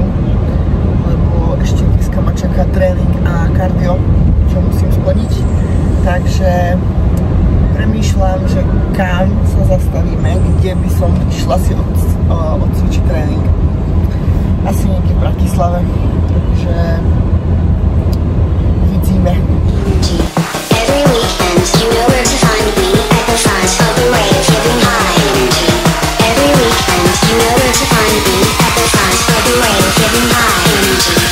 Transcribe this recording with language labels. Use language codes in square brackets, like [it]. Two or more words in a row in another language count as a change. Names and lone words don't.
[sk] Lebo ešte dneska ma čaká tréning a kardio, čo musím splniť. Takže premýšľam, že kam sa zastavíme, kde by som išla si odcvičiť tréning. Asi niekde v Bratislave, takže uvidíme. [en] Every weekend, you know where to find me at the front of the rave, giving high energy. Every weekend, you know where to find me at the front of the rave, giving high energy.